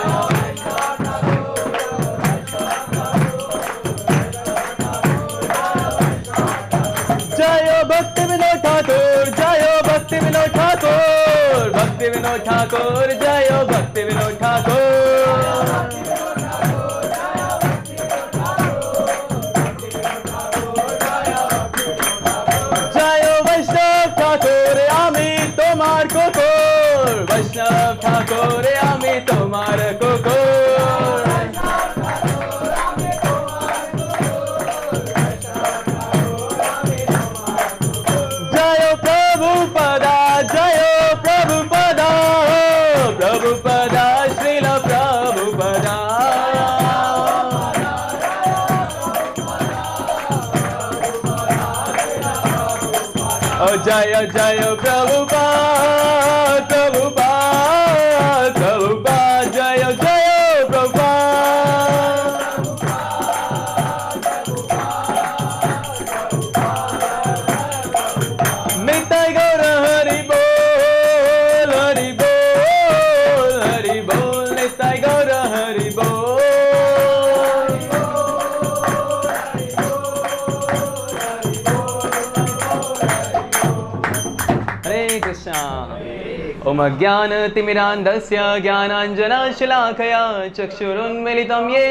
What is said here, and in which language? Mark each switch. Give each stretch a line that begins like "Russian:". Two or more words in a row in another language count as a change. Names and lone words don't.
Bangla: Jayo Bhakti Vinod Thakur, Jayo Bhakti Vinod Thakur, Bhakti Vinod Thakur, Jayo Bhakti Vinod Thakur. তোমার কুকুর বৈষ্ণব ঠাকুর আমি তোমার কুকুর জয় প্রভুপদা প্রভুপদা শ্রীল প্রভুপদা
Hindi: जय जय प्रभुपाद प्रभुपाद प्रभुपाद जय जय प्रभुपाद निताय गौर हरि बोल हरि बोल हरि बोल निताय गौर हरि बोल
Sanskrit: ओम ज्ञानतिमिरान्धस्य ज्ञानाञ्जनशलाकया चक्षुरुन्मीलितं येन